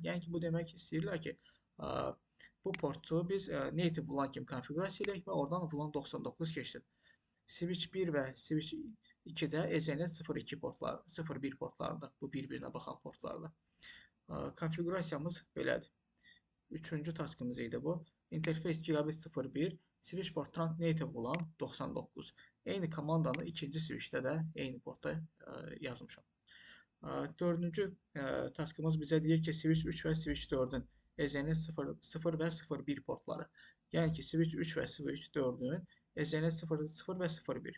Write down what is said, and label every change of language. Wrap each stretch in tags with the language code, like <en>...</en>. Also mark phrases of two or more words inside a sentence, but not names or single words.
<az>Yəni ki, bu demək istəyirlər ki, bu portu biz</az> <en>native VLAN</en> <az>kimi konfigurasiya edək və oradan VLAN 99 keçsin. Switch 1 və switch 2-də Ethernet 02 portlar, 01 portlarında, bu bir-birinə baxan portlarda. Konfigurasiyamız belədir. Üçüncü taskımız idi bu.</az> <en>Interface gigabit 01, switch port trunk native VLAN 99.</en> <az>Eyni komandanı ikinci switchdə də eyni portda yazmışam. Dördüncü taskımız bizə deyir ki, switch 3 və switch 4-ün Ethernet 0 və 01 portları. Yəni ki, switch 3 və switch 4-ün Ethernet 0 və 01.</az>